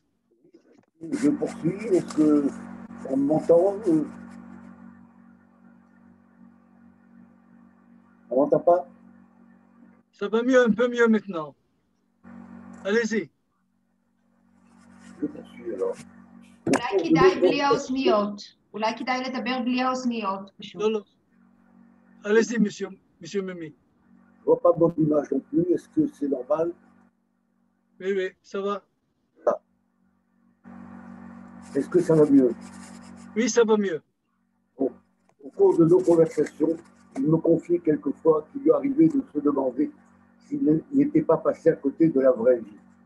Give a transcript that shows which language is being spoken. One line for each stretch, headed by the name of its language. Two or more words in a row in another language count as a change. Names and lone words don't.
French: Je poursuis. Est-ce qu'on m'entend? On m'entend pas? Ça va mieux, un peu mieux maintenant. Allez-y. Je poursuis alors.
Hebrew: אולי כדאי בלי האוזניות. אולי כדאי לדבר בלי האוזניות, פשוט.
French: Non, non. Allez-y, monsieur Mimi. Je vois pas bonne image non plus. Est-ce que c'est normal? Oui, oui, ça va. Est-ce que ça va mieux? Oui, ça va mieux. Bon. Au cours de nos conversations, il me confiait quelquefois qu'il lui arrivait de se demander s'il n'était pas passé à côté de la vraie vie.